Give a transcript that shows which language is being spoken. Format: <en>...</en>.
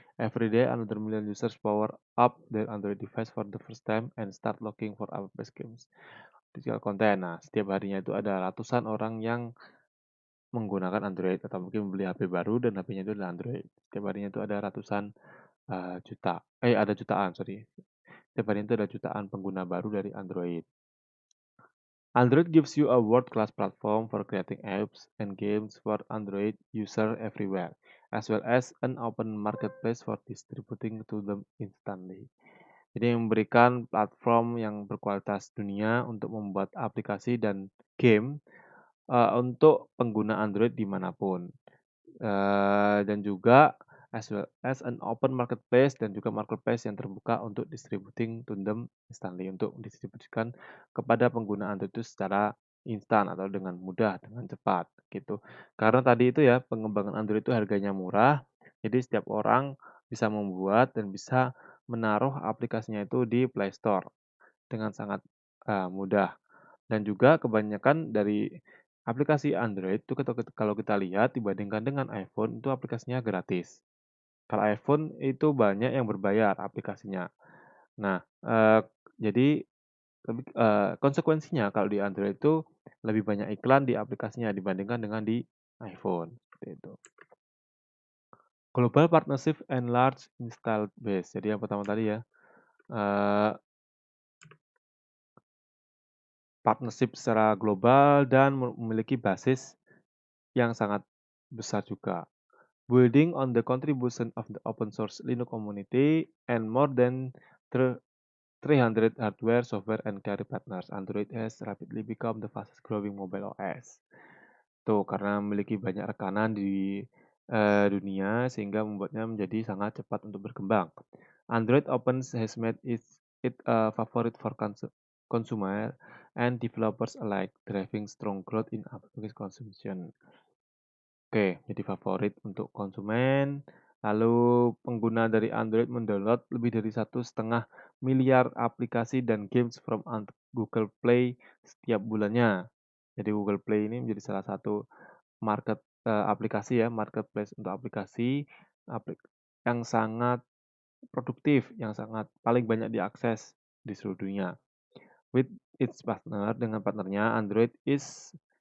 <en>Every day, another million users power up their Android device for the first time and start looking for app-based games, digital content.</en> <id>Nah, setiap harinya itu ada ratusan orang yang menggunakan Android atau mungkin beli HP baru dan HP-nya itu adalah Android. Setiap harinya itu ada ratusan, juta ada jutaan, sorry. Setiap harinya itu ada jutaan pengguna baru dari Android.</id> <en>Android gives you a world-class platform for creating apps and games for Android user everywhere, as well as an open marketplace for distributing to them instantly.</en> <id>Jadi memberikan platform yang berkualitas dunia untuk membuat aplikasi dan game, untuk pengguna Android dimanapun. Dan juga</id> <en>as well as an open marketplace</en> <id>dan juga marketplace yang terbuka untuk</id> <en>distributing to them instantly,</en> <id>untuk distribusikan kepada pengguna Android itu secara instan atau dengan mudah, dengan cepat, gitu. Karena tadi itu ya, pengembangan Android itu harganya murah, jadi setiap orang bisa membuat dan bisa menaruh aplikasinya itu di Play Store dengan sangat, mudah. Dan juga kebanyakan dari aplikasi Android itu kalau kita lihat dibandingkan dengan iPhone itu aplikasinya gratis. Kalau iPhone itu banyak yang berbayar aplikasinya. Nah, jadi konsekuensinya kalau di Android itu lebih banyak iklan di aplikasinya dibandingkan dengan di iPhone, seperti itu.</id> <en>Global Partnership and Large Installed Base.</en> <id>Jadi yang pertama tadi ya, eee, partnership secara global dan memiliki basis yang sangat besar juga.</id> <en>Building on the contribution of the open source Linux community and more than 300 hardware, software, and carrier partners, Android has rapidly become the fastest growing mobile OS.</en> <id>Tuh, karena memiliki banyak rekanan di dunia sehingga membuatnya menjadi sangat cepat untuk berkembang.</id> <en>Android Opens has made it a favorite for consumer and developers alike, driving strong growth in application consumption.</en> <id>Oke, jadi favorit untuk konsumen. Lalu pengguna dari Android mendownload lebih dari 1,5 miliar aplikasi dan</id> <en>games from Google Play</en> <id>setiap bulannya. Jadi Google Play ini menjadi salah satu aplikasi ya, marketplace untuk aplikasi yang sangat produktif, yang sangat paling banyak diakses di seluruh dunia.</id> <en>With its partner,</en> <id>dengan partnernya,</id> <en>Android is</en>